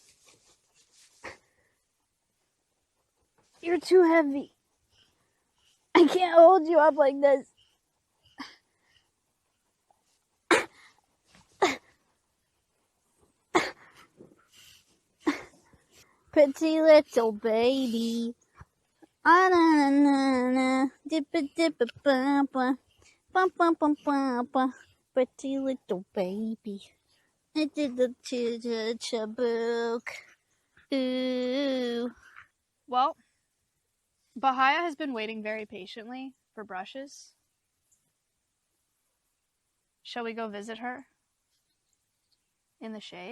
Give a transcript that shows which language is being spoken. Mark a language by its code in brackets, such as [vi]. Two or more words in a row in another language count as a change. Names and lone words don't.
[en] You're too heavy. I can't hold you up like this. Pretty little baby. Ah, na, na, na. Dippa, dippa, ba, ba. Ba, ba, ba, ba, ba. Pretty little baby. I did the chabook. Ooh. Well, Bahia has been waiting very patiently for brushes. Shall we go visit her in the shade?